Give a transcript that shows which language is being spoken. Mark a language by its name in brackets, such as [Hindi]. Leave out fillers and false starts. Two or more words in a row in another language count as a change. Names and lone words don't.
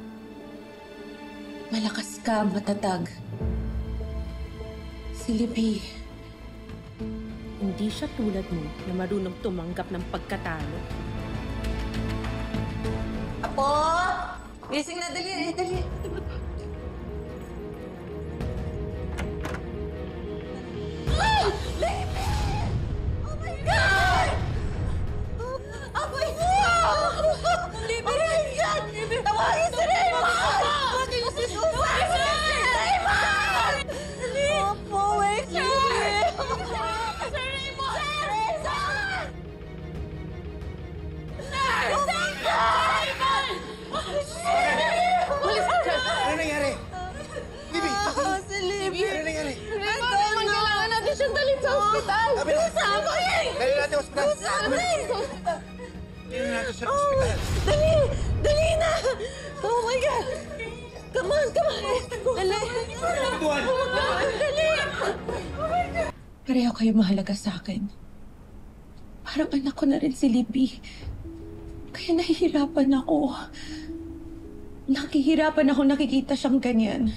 [Filipino] Malakas ka, matatag. Si Libby, hindi siya tulad mo na marunong tumanggap ng pagkatalo. Apo! Gising na, dali, dali. Ah! Libby! [English] Oh my God! Apo, Libby! Oh my God! [Filipino] Tawagin si Raymond! Tawagin si Susan! Raymond! Apo, wait, Libby! Sir Raymond! Sir Raymond! Ano nangyari? Libby! Si Libby! Ano nangyari? Raymond, kailangan natin siyang dalhin sa ospital! Sama eh! Dali natin ospital! Sama eh! Dali natin sa ospital! Dali! Dali na! [English] Oh my God! Come on! Come on! [Filipino] Dali! Tuwan! Dali! pareho kayo mahalaga sa akin. Parang anak ko na rin si Libby. Kaya nahihirapan ako. Nakihirapan ako nakikita siyang ganyan.